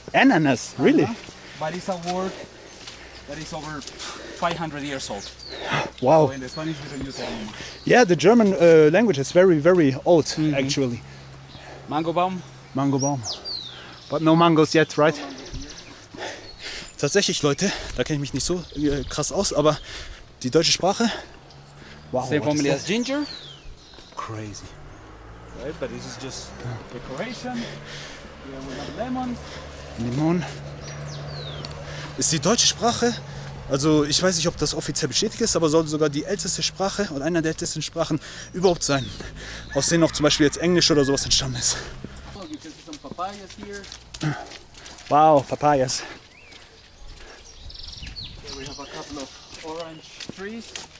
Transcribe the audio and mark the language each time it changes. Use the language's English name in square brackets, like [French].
[English] Ananas, really? But it's a word that is over 500 years old. Wow. So in the Spanish we don't use it anymore. Yeah, the German language is very, very old, actually. [German] Mango baum. Mango Baum. [English] But no mangoes yet, right? [German] Tatsächlich, Leute, da kenne ich mich nicht so krass aus, aber die deutsche Sprache, wow. [English] Same what is family that? as ginger. Crazy. Right, but this is just decoration. Here we have lemon. [Spanish] Limon. [German] Ist die deutsche Sprache, also ich weiß nicht, ob das offiziell bestätigt ist, aber soll sogar die älteste Sprache und einer der ältesten Sprachen überhaupt sein. Aus denen auch zum Beispiel jetzt Englisch oder sowas entstanden ist. [English] Oh, you can see some papayas here. Wow, Papayas. Here we have a couple of orange trees.